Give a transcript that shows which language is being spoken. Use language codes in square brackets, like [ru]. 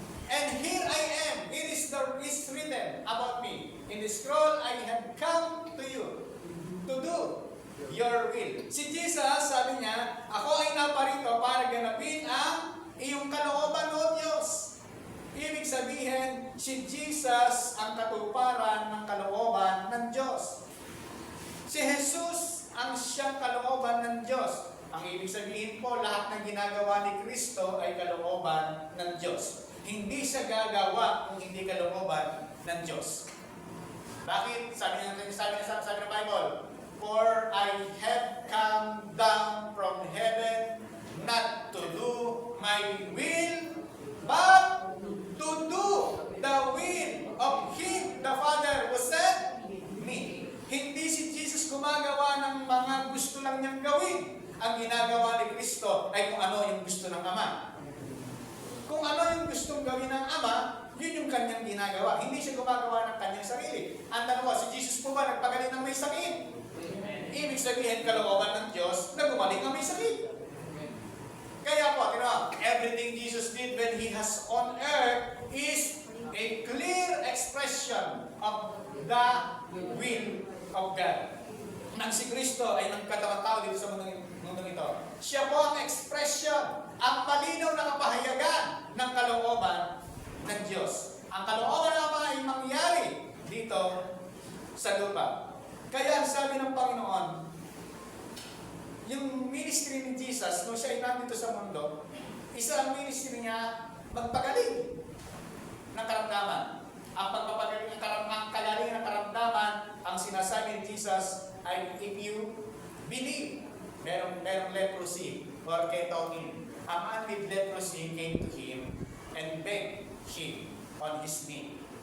[en] And here I am. It is written about me. In the scroll, I have come to you to do your will. [tl] Si Jesus, sabi niya, ako ay naparito para ganapin ang iyong kalooban, O Diyos. Ibig sabihin, si Jesus ang katuparan ng kalooban ng Diyos. Si Jesus ang siyang kalooban ng Diyos. Ang ibig sabihin po, lahat ng ginagawa ni Kristo ay kalooban ng Diyos. Hindi siya gagawa kung hindi kalooban ng Diyos. Bakit? Sabi ng Bible, [en] for I have come down from heaven not to do my will, but to do the will of Him, the Father who sent me. [tl] Hindi si Jesus gumagawa ng mga gusto lang niyang gawin. Ang ginagawa ni Kristo ay kung ano yung gusto ng Ama. Kung ano yung gustong gawin ng Ama, yun yung kanyang ginagawa. Hindi siya gumagawa ng kanyang sarili. Ang tanong ko, si Jesus po ba nagpagaling ng may sakit? Ibig sabihin, kalooban ng Diyos na gumaling ang may sakit. Kaya po, [en] everything Jesus did when He has on earth is a clear expression of the will of God. [tl] Nang si Kristo ay nagkatawang tao dito sa mundong ito, siya po ang expression, ang malinaw na kapahayagan ng kalooban ng Diyos. Ang kalooban naman ay mangyari dito sa lupa. Kaya ang sabi ng Panginoon, yung ministry ni Jesus, nung siya ay nandito sa mundo, isa ang ministry niya, magpagaling ng karamdaman. Ang pagpapagaling ng kagaling ng karamdaman, ang sinasabi ni Jesus ay, [en] if you believe, [tl] merong leprosy or ketonin. [en] A man with leprosy came to Him and begged Him on his knee.